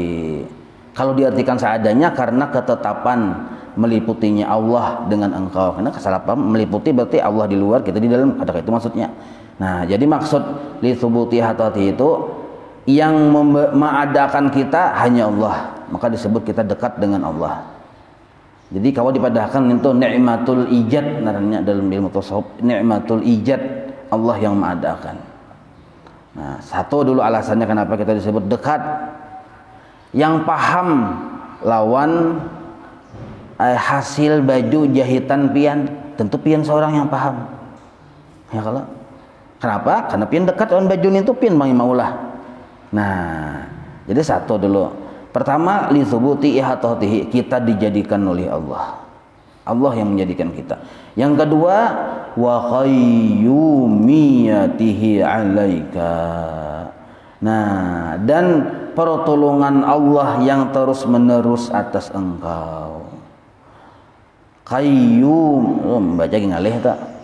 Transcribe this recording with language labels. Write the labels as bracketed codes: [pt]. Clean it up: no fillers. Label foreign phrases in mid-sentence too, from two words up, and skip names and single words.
[bjn] Kalau diartikan seadanya karena ketetapan meliputinya Allah dengan engkau. Karena salah paham, meliputi berarti Allah di luar, kita di dalam, kata itu maksudnya. Nah, jadi maksud [ar] لثبوت إحاطته [bjn] itu yang mengadakan kita hanya Allah, maka disebut kita dekat dengan Allah. Jadi kalau dipadahkan itu [ar] نعمة الإيجاد, [bjn] namanya dalam ilmu tasawuf, [ar] نعمة الإيجاد, [bjn] Allah yang mengadakan. Nah, satu dulu alasannya kenapa kita disebut dekat. Yang paham lawan hasil baju jahitan pian, tentu pian seorang yang paham. Ya kalau kenapa? Karena pian dekat lawan baju itu pian maulah. Nah, jadi satu dulu. Pertama, [ar] لثبوت إحاطته, [bjn] kita dijadikan oleh Allah. Allah yang menjadikan kita. Yang kedua, [ar] وقيوميته عليك. [bjn] Nah, dan pertolongan Allah yang terus-menerus atas engkau. Qayyum, baca ngalih tak?